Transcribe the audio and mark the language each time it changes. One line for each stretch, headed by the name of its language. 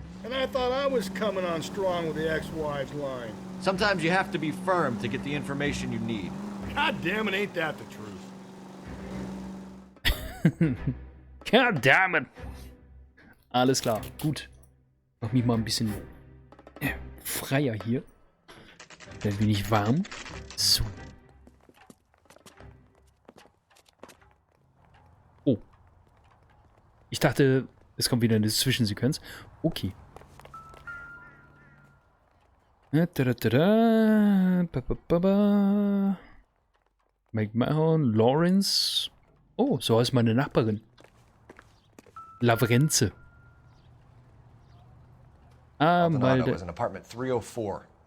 English: And I thought I was coming on strong with the ex-wives line. Sometimes you have to be firm to get the information you need. God damn it, ain't that the truth? God damn it.
German: Alles klar, gut. Mach mich mal ein bisschen freier hier. Ein wenig warm. So. Oh. Ich dachte, es kommt wieder eine Zwischensequenz. Okay.
English: Make my own Lawrence.
German: Oh, so heißt meine Nachbarin. Lavrenze. Ah,
English: Maldonado was in apartment 304.